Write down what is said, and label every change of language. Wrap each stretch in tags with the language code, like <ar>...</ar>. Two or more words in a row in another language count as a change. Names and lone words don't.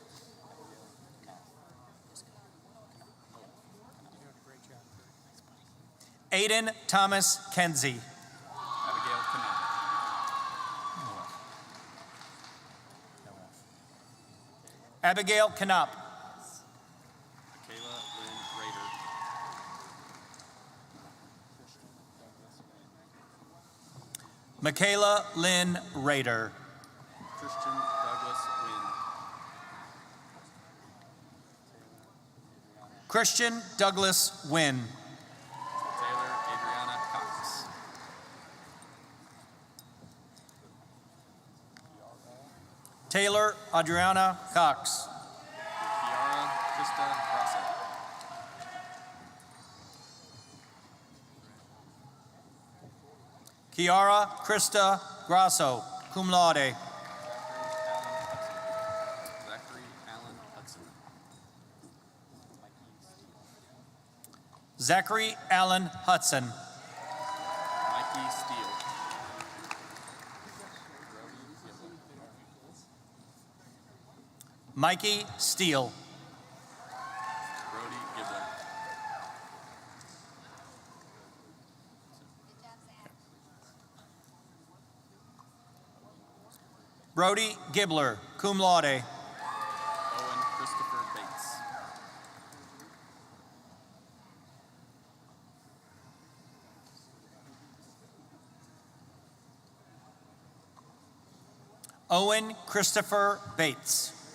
<en>Aiden Thomas Kenzie. Abigail Canal. Abigail Knopp. Michaela Lynn Rader. Michaela Lynn Rader. Christian Douglas Wynn. Christian Douglas Wynn. Taylor Adriana Cox. Taylor Adriana Cox. Kiara Krista Grasso. Kiara Krista Grasso,</en> <la>cum laude.</la> <en>Zachary Allen Hudson. Zachary Allen Hudson. Mikey Steele. Mikey Steele. Brody Gibbler. Brody Gibbler,</en> <la>cum laude.</la> <en>Owen Christopher Bates. Owen Christopher Bates.</en>